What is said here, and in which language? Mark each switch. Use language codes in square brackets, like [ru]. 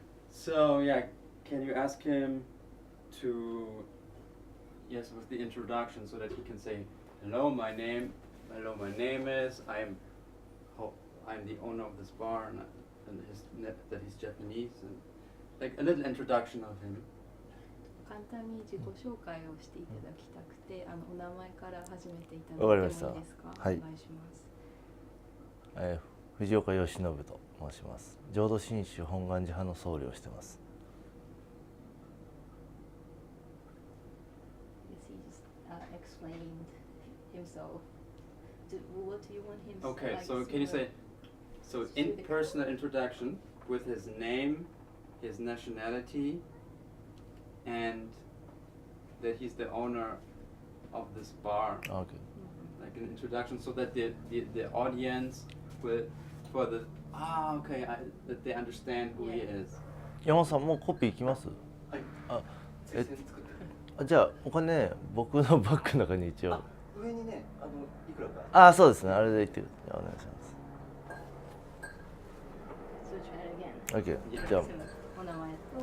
[en] So yeah, can you ask him to yes with the introduction so that he can say hello my name is I'm the owner of this bar and that he's Japanese and like a little introduction of him. [ja] 簡単に自己紹介をしていただきたくて、お名前から始めていただいてもいいですか？はい。お願いします。藤岡義信と申します。浄土真宗本願寺派の僧侶をしています。 [en] Yes, he just explained himself. What do you want him to Okay, like so can you say so in personal introduction with his name, his nationality, and that he's the owner of this bar. Okay. Like an introduction, so that the audience will for the okay that they understand who he is. [ja] 山本さんもうコピーいきます？はい。あ、推薦作って。じゃあお金僕のバッグの中に一応。上にね、いくらか。あ、そうですね。あれで言ってください。お願いします。 [en] So try it again. [ja] OK。 じゃあお名前